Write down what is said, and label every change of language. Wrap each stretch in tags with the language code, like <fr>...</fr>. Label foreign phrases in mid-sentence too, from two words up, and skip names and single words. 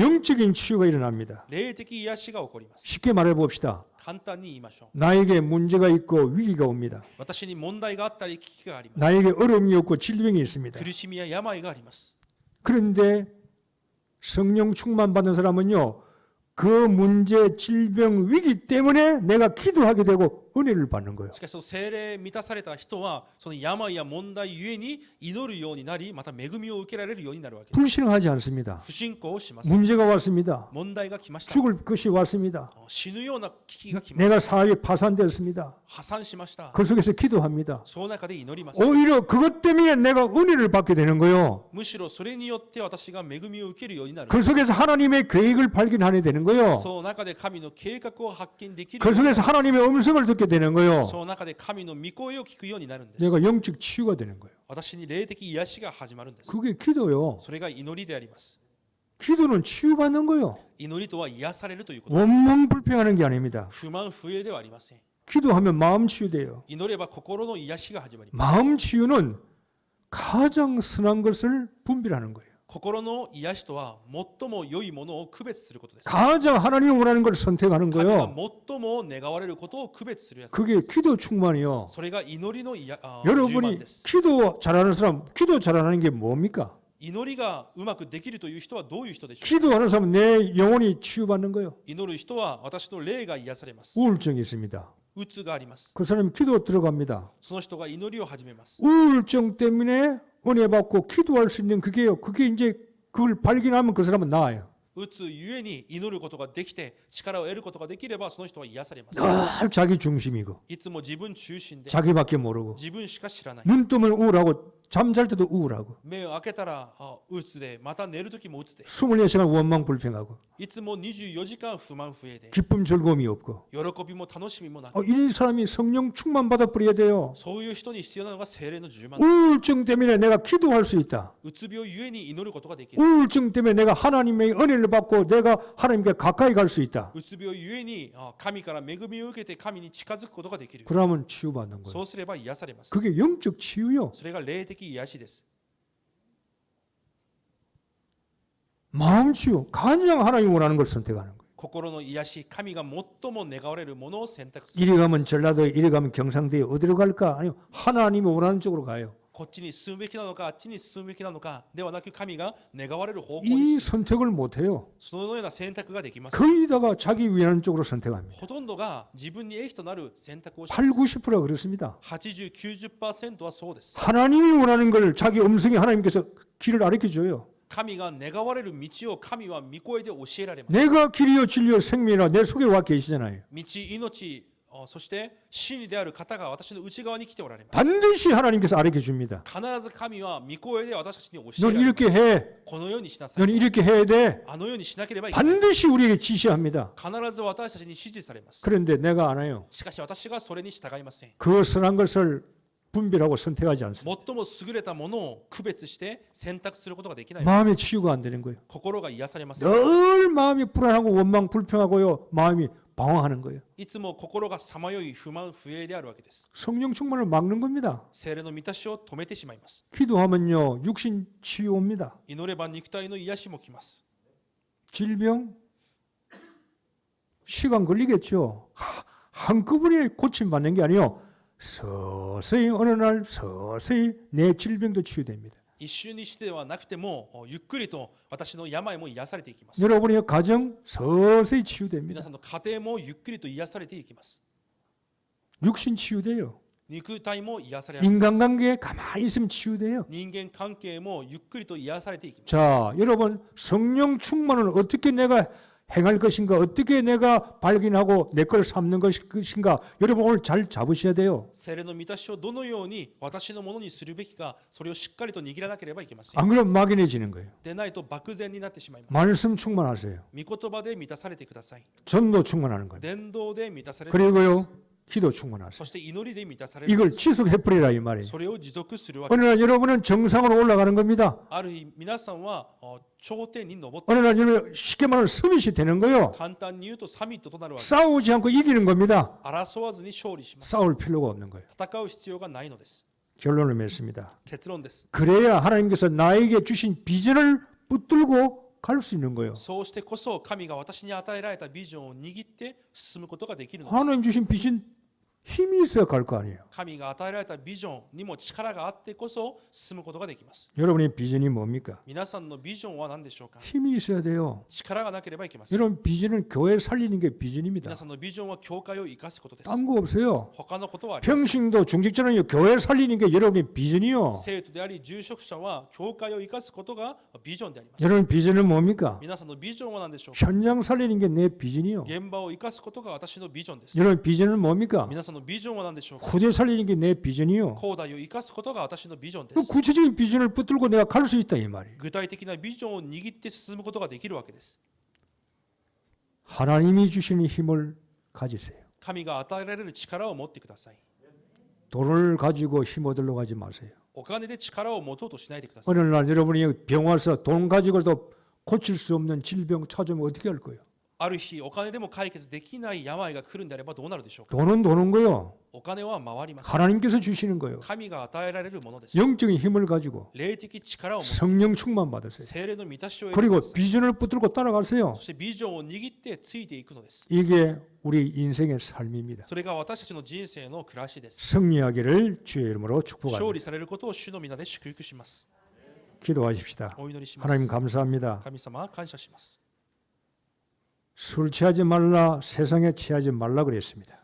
<ko>영적인 치유가 일어납니다.</ko> <ja>霊的癒しが起こります。</ja> <ko>쉽게 말해 봅시다.</ko> <ja>簡単に言いましょう。</ja> <ko>나에게 문제가 있고 위기가 옵니다.</ko> <ja>私に問題があったり危機があります。</ja> <ko>나에게 어려움이 없고 질병이 있습니다.</ko> <ja>苦しみや病があります。</ja> <ko>그런데 성령 충만 받은 사람은요, 그 문제, 질병, 위기 때문에 내가 기도하게 되고 은혜를 받는 거예요.</ko> <ja>しかしその聖霊満たされた人はその病や問題ゆえに祈るようになり、また恵みを受けられるようになるわけです。</ja> <ko>불신앙하지 않습니다.</ko> <ja>不信仰をします。</ja> <ko>문제가 왔습니다.</ko> <ja>問題が来ました。</ja> <ko>죽을 것이 왔습니다.</ko> <ja>死ぬような危機が来まし</ja> <ko>내가</ko> <ja>た。</ja> <ko>사업이 파산되었습니다.</ko> <ja>破産しました。</ja> <ko>그 속에서 기도합니다.</ko> <ja>その中で祈りました。</ja> <ko>오히려 그것 때문에 내가 은혜를 받게 되는 거예요.</ko> <ja>むしろそれによって私が恵みを受けるようになる。</ja> <ko>그 속에서 하나님의 계획을 발견하게 되는 거예요.</ko> <ja>その中で神の計画を発見できる。</ja> <ko>그 속에서 하나님의 음성을 듣게 되는 거예요.</ko> <ja>その中で神の御声を聞くようになるんです。</ja> <ko>내가 영적 치유가 되는 거예요.</ko> <ja>私に霊的癒しが始まるんです。</ja> <ko>그게 기도요.</ko> <ja>それが祈りであります。</ja> <ko>기도는 치유받는 거예요.</ko> <ja>祈りとは癒されるということです。</ja> <ko>원망 불평하는 게 아닙니다.</ko> <ja>不満不栄ではありません。</ja> <ko>기도하면 마음 치유돼요.</ko> <ja>祈れば心の癒しが始まります。</ja> <ko>마음 치유는 가장 선한 것을 분별하는 거예요.</ko> <ja>心の癒しとは最も良いものを区別することです。</ja> <ko>가장 하나님이 원하는 걸 선택하는</ko> <ja>神が</ja> <ko>거예요.</ko> <ja>最も願われることを区別するやつ。</ja> <ko>그게 기도 충만이요.</ko> <ja>それが祈りの充満</ja> <ko>여러분이</ko> <ja>です。</ja> <ko>기도 잘하는 사람, 기도 잘하는 게 뭡니까?</ko> <ja>祈りがうまくできるという人はどういう人でしょうか。</ja> <ko>기도하는 사람은 내 영혼이 치유받는 거예요.</ko> <ja>祈る人は私の霊が癒されます。</ja> <ko>우울증이 있습니다.</ko> <ja>うつがあります。</ja> <ko>그 사람이 기도 들어갑니다.</ko> <ja>その人が祈りを始めます。</ja> <ko>우울증 때문에 은혜 받고 기도할 수 있는 그게요. 그게 이제 그걸 발견하면 그 사람은 나아요.</ko> <ja>うつゆえに祈ることができて力を得ることができればその人は癒されます。</ja> <ko>늘 자기 중심이고</ko> <ja>いつも自分中心で</ja> <ko>자기밖에 모르고</ko> <ja>自分しか知らない。</ja> <ko>눈 뜨면 우울하고 잠잘 때도 우울하고</ko> <ja>目を開けたらうつで、また寝るときもうつで、</ja> <ko>24시간 원망 불평하고</ko> <ja>いつも24時間不満不栄で、</ja> <ko>기쁨 즐거움이 없고</ko> <ja>喜びも楽しみもなく、</ja> <ko>이 사람이 성령 충만 받아 버려야 돼요.</ko> <ja>そういう人に必要なのが聖霊の充満。</ja> <ko>우울증 때문에 내가 기도할 수 있다.</ko> <ja>うつ病ゆえに祈ることができる。</ja> <ko>우울증 때문에 내가 하나님의 은혜를 받고 내가 하나님께 가까이 갈 수 있다.</ko> <ja>うつ病ゆえに神から恵みを受けて神に近づくことができる。</ja> <ko>그러면 치유받는</ko> <ja>そ</ja> <ko>거예요.</ko> <ja>うすれば癒されます。</ja> <ko>그게 영적 치유요.</ko> <ja>それが霊的癒しです。</ja> <ko>마음 치유. 가장 하나님 원하는 걸 선택하는 거예요.</ko> <ja>心の癒し、神が最も願われるものを選択する。</ja> <ko>이리 가면 전라도에, 이리 가면 경상도에 어디로 갈까? 아니요. 하나님이 원하는 쪽으로 가요.</ko> <ja>こっちに進むべきなのか、あっちに進むべきなのかではなく、神が願われる方向</ja> <ko>이</ko> <ja>に</ja> <ko>선택을 못 해요.</ko> <ja>そのような選択ができます。</ja> <ko>거의 다가 자기 위하는 쪽으로 선택합니다.</ko> <ja>ほとんどが自分に益となる選択をし</ja> <ko>8,</ko> <ja>ます。</ja> <ko>90%가 그렇습니다.</ko> <ja>80、90% はそうです。</ja> <ko>하나님이 원하는 걸 자기 음성이 하나님께서 길을 가르쳐 줘요.</ko> <ja>神が願われる道を神は御声で教えられます。</ja> <ko>내가 길이요 진리요 생명이라 내 속에 와 계시잖아요.</ko> <ja>道、命、そして真理である方が私の内側に来ておられます。</ja> <ko>반드시 하나님께서 가르쳐 줍니다.</ko> <ja>必ず神は御声で私たちに教え</ja> <ko>넌</ko> <ja>られます。</ja> <ko>이렇게 해.</ko> <ja>このようにしなさい。</ja> <ko>넌 이렇게 해야 돼.</ko> <ja>あのようにしなければいけない。</ja> <ko>반드시 우리에게 지시합니다.</ko> <ja>必ず私たちに指示されます。</ja> <ko>그런데 내가 안 해요.</ko> <ja>しかし私がそれに従いません。</ja> <ko>그 선한 것을 분별하고 선택하지 않습니다.</ko> <ja>最も優れたものを区別して選択することができない。</ja> <ko>마음의 치유가 안 되는 거예요.</ko> <ja>心が癒されます。</ja> <ko>늘 마음이 불안하고 원망 불평하고요. 마음이 방황하는 거예요.</ko> <ja>いつも心がさまよい不満不栄であるわけです。</ja> <ko>성령 충만을 막는 겁니다.</ko> <ja>聖霊の満たしを止めてしまいます。</ja> <ko>기도하면요. 육신 치유 옵니다.</ko> <ja>祈れば肉体の癒しも来ます。</ja> <ko>질병 시간 걸리겠죠. 한꺼번에 고침받는 게 아니요. 서서히 어느 날 서서히 내 질병도 치유됩니다.</ko> <ja>一瞬にしてではなくてもゆっくりと私の病も癒されていきます。</ja> <ko>여러분의 가정 서서히</ko> <ja>皆</ja> <ko>치유됩니다.</ko> <ja>さんの家庭もゆっくりと癒されていきます。</ja> <ko>육신 치유돼요.</ko> <ja>肉体も癒されます。</ja> <ko>인간관계에 가만히 있으면 치유돼요.</ko> <ja>人間関係もゆっくりと癒されていきます。</ja> <ko>자, 여러분 성령 충만을 어떻게 내가 행할 것인가, 어떻게 내가 발견하고 내 걸 삼는 것인가, 여러분 오늘 잘 잡으셔야 돼요.</ko> <ja>聖霊の満たしをどのように私のものにするべきか、それをしっかりと握らなければいけません。</ja> <ko>안 그러면 막연해지는 거예요.</ko> <ja>でないと漠然になってしまいます。</ja> <ko>말씀 충만하세요.</ko> <ja>御言葉で満たされてください。</ja> <ko>전도 충만하는 거예요.</ko> <ja>伝道で満たされてください。</ja> <ko>그리고요, 기도 충만하세요.</ko> <ja>そして祈りで満たされる。</ja> <ko>이걸 지속해버리라 이 말이에요.</ko> <ja>それを持続するわけ</ja> <ko>어느</ko> <ja>で</ja> <ko>날</ko> <ja>す。</ja> <ko>여러분은 정상으로 올라가는 겁니다.</ko> <ja>ある日皆さんは頂点に登って</ja> <ko>어느 날 여러분 쉽게 말하면 서밋이 되는 거예요.</ko> <ja>簡単に言うとサミットとなるわけです。</ja> <ko>싸우지 않고 이기는 겁니다.</ko> <ja>争わずに勝利します。</ja> <ko>싸울 필요가 없는 거예요.</ko> <ja>戦う必要がないのです。</ja> <ko>결론을 맺습니다.</ko> <ja>結論です。</ja> <ko>그래야 하나님께서 나에게 주신 비전을 붙들고 갈 수 있는 거예요.</ko> <ja>そうしてこそ神が私に与えられたビジョンを握って進むことができるのです。</ja> <ko>하나님 주신 비전 힘이 있어야 갈 거 아니에요.</ko> <ja>神が与えられたビジョンにも力があってこそ進むことができます。</ja> <ko>여러분의 비전이 뭡니까?</ko> <ja>皆さんのビジョンは何でしょうか。</ja> <ko>힘이 있어야 돼요.</ko> <ja>力がなければいけません。</ja> <ko>여러분 비전은 교회 살리는 게 비전입니다.</ko> <ja>皆さんのビジョンは教会を生かすことです。</ja> <ko>딴 거 없어요.</ko> <ja>他のことはありません。</ja> <ko>평신도 중직자는 교회 살리는 게 여러분의 비전이요.</ko> <ja>生徒であり住職者は教会を生かすことがビジョンであります。</ja> <ko>여러분 비전은 뭡니까?</ko> <ja>皆さんのビジョンは何でしょうか。</ja> <ko>현장 살리는 게 내 비전이요.</ko> <ja>現場を生かすことが私のビジョンです。</ja> <ko>여러분 비전은 뭡니까?</ko> <ja>皆さんのビジョンは何でしょうか。</ja> <ko>후대 살리는 게 내 비전이요.</ko> <ja>後代を生かすことが私のビジョンで</ja> <ko>그</ko> <ja>す。</ja> <ko>구체적인 비전을 붙들고 내가 갈 수 있다 이 말이에요.</ko> <ja>具体的なビジョンを握って進むことができるわけです。</ja> <ko>하나님이 주시는 힘을 가지세요.</ko> <ja>神が与えられる力を持ってください。</ja> <ko>돈을 가지고 힘 얻으러 가지 마세요.</ko> <ja>お金で力を持とうとしないでください。</ja> <ko>어느 날 여러분이 병 와서 돈 가지고도 고칠 수 없는 질병 찾으면 어떻게 할 거예요?</ko> <ja>ある日お金でも解決できない病が来るんであればどうなるでしょうか。</ja> <ko>돈은 도는 거요.</ko> <ja>お金は回ります。</ja> <ko>하나님께서 주시는 거예요.</ko> <ja>神が与えられるものです。</ja> <ko>영적인 힘을 가지고</ko> <ja>霊的力を持って</ja> <ko>성령 충만 받으세요.</ko> <ja>精霊の満たしを得てく</ja> <ko>그리고</ko> <ja>ださい。</ja> <ko>비전을 붙들고 따라가세요.</ko> <ja>そしてビジョンを握ってついていくのです。</ja> <ko>이게 우리 인생의 삶입니다.</ko> <ja>それが私たちの人生の暮らしです。</ja> <ko>승리하기를 주의 이름으로</ko> <ja>勝</ja> <ko>축복합니다.</ko> <ja>利されることを主の皆で祝福します。</ja> <ko>기도하십시다.</ko> <ja>お祈りします。</ja> <ko>하나님 감사합니다.</ko> <ja>神様感謝します。</ja> <ko>술 취하지 말라, 세상에 취하지 말라 그랬습니다.</ko>